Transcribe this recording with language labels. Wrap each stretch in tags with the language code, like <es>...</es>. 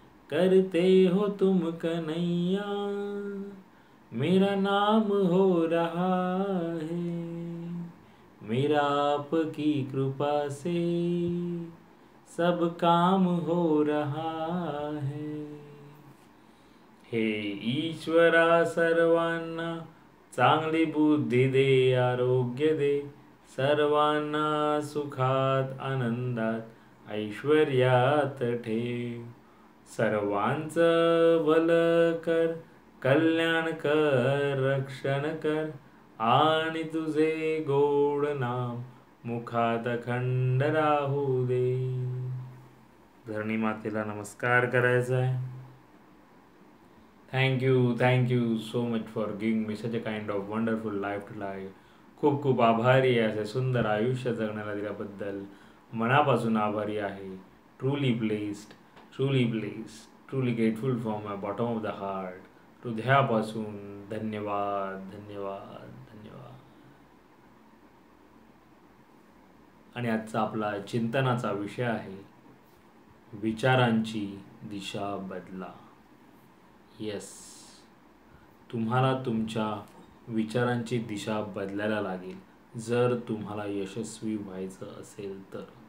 <hi>करते हो तुम कन्हैया, मेरा नाम हो रहा है. मेरा आपकी कृपा से सब काम हो रहा है.</hi> <mr>हे ईश्वरा सर्वांना चांगली बुद्धी दे, आरोग्य दे. सर्वांना सुखात आनंदात ऐश्वर्यात ठेव. सर्वांचं भलं कर, कल्याण कर, रक्षण कर. आणि तुझे गोड नाम मुखात अखंड राहू दे. धरणी मातेला नमस्कार करायचा आहे.</mr> <en>Thank you so much for giving me such a kind of wonderful life to live.</en> <mr>खूप खूप आभारी आहे असे सुंदर आयुष्य जगण्याला दिल्याबद्दल. मनापासून आभारी आहे.</mr> <en>Truly blessed, truly grateful from my bottom of the heart.</en> <mr>हृदयापासून धन्यवाद धन्यवाद धन्यवाद. आणि आजचा आपला चिंतनाचा विषय आहे, विचारांची दिशा बदला. येस, तुम्हाला तुमच्या विचारांची दिशा बदलायला लागेल जर तुम्हाला यशस्वी व्हायचं असेल तर.</mr>